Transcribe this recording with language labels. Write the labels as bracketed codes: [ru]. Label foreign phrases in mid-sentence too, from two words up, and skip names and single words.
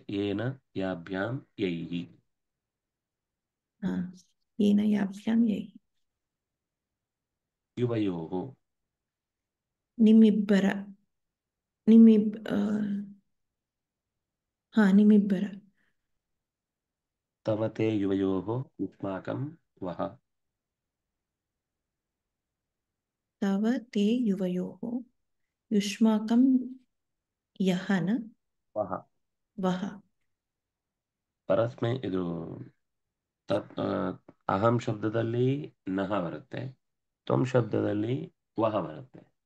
[sa] ಏನ ಯಾಭ್ಯಾಂ ಯೈಹಿ. ಏನ ಯಾಭ್ಯಾಂ ಯೈಹಿ. ಯುವಯೋಹೋ. [kn] ನಿಮ್ಮಿಬ್ಬರ. ನಿಮ್ಮಿಬ್ಬರ. [sa] ತವ ತೇ ಯುವಯೋಹೋ ಯುಷ್ಮಾಕಂ ವಹ. ತವ ತೇ ಯುವಯೋಹೋ ಯುಷ್ಮಾಕಂ ಯಹನ ವಹ. ವಹ. [kn] ಪರಸ್ಮೈ ಇದು ಅಹಂ ಶಬ್ದದಲ್ಲಿ ನಹ ಬರುತ್ತೆ, ತ್ವಂ ಶಬ್ದದಲ್ಲಿ ವಹ ಬರುತ್ತೆ.